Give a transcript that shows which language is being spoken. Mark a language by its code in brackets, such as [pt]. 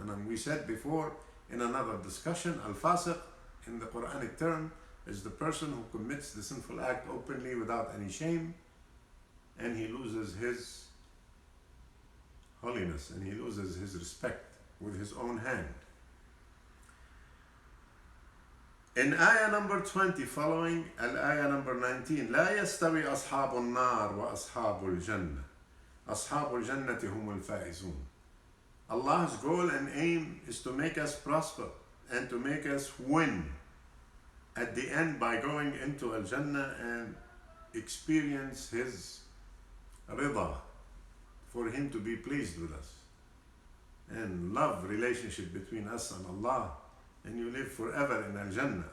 [en] And we said before in another discussion, Al-Fasiq in the Quranic term is the person who commits the sinful act openly without any shame, and he loses his holiness and he loses his respect with his own hand. In ayah number 20 following ayah number 19, [ar] لا يستوي أصحاب النار وأصحاب الجنة أصحاب الجنة هم الفائزون. [en] Allah's goal and aim is to make us prosper and to make us win at the end by going into Al-Jannah and experience His rida, for Him to be pleased with us, and love relationship between us and Allah, and you live forever in Al-Jannah.